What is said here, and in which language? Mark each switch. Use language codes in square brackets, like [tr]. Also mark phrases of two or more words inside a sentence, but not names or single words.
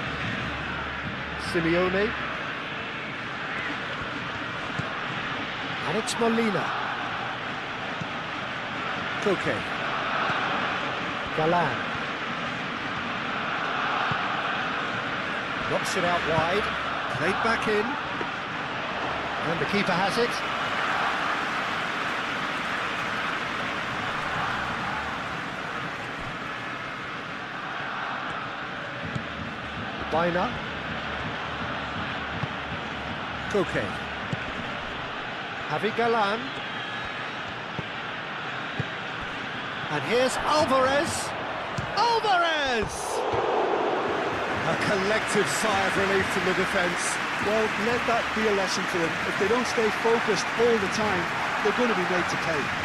[en] Simeone. And it's Molina. Koke. Galan. Knocks it out wide. Played back in. And the keeper has it. Baina. Koke. Javi Galan. And here's Alvarez. Alvarez! A collective sigh of relief from the defence. Well, let that be a lesson for them. If they don't stay focused all the time, they're going to be made to pay.